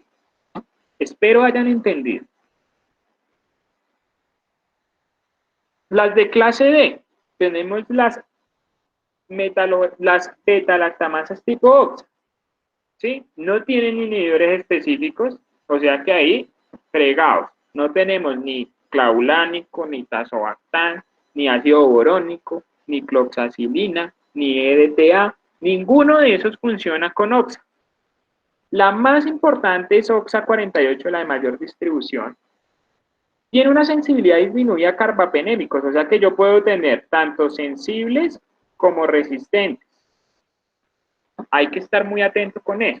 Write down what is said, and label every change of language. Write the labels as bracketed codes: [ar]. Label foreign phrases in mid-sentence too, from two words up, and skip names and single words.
[es] Espero hayan entendido. Las de clase D, tenemos las beta-lactamasas tipo OXA. ¿Sí? No tienen inhibidores específicos, o sea que ahí, fregados. No tenemos ni clavulánico, ni tazobactam, ni ácido borónico, ni cloxacilina, ni EDTA. Ninguno de esos funciona con OXA. La más importante es OXA 48, la de mayor distribución. Tiene una sensibilidad disminuida a carbapenémicos, o sea que yo puedo tener tanto sensibles como resistentes. Hay que estar muy atento con eso.